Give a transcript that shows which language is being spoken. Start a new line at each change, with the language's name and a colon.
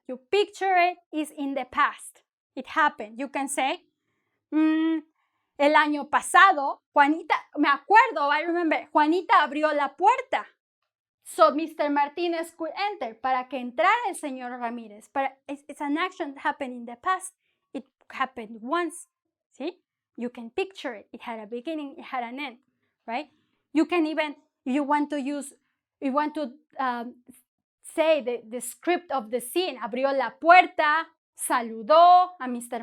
English: You picture it is in the past. It happened. You can say,
Spanish: el año pasado, Juanita, me acuerdo,
English: I remember,
Spanish: Juanita abrió la puerta.
English: So Mr. Martínez could enter,
Spanish: para que entrara el señor Ramírez.
English: But it's an action that happened in the past. It happened once. See? You can picture it. It had a beginning, it had an end, right? You can even, if you want to say the script of the scene.
Spanish: Abrió la puerta, saludó a Mr.